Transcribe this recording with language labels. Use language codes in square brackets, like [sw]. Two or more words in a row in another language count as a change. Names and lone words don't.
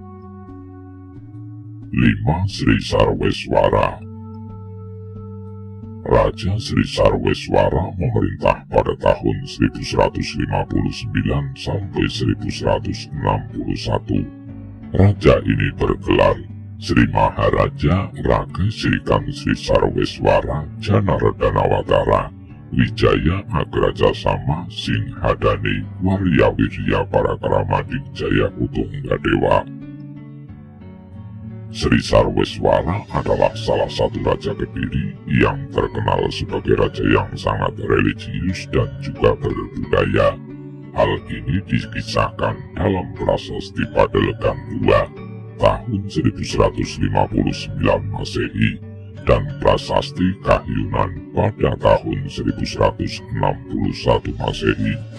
[id] 5. Sri Sarweswara. Raja Sri Sarweswara memerintah pada tahun 1159 sampai 1161. Raja ini bergelar Sri Maharaja Raga Srikan Sri Sarweswara Janardhanawatara Wijaya Agraja Sama Singhadani Warya Wirya Parakramadik Jaya Utunggadewa. Sri Sarweswara adalah salah satu raja Kediri yang terkenal sebagai raja yang sangat religius dan juga berbudaya. Hal ini dikisahkan dalam prasasti Padelegan II tahun 1159 Masehi dan prasasti Kahyunan pada tahun 1161 Masehi.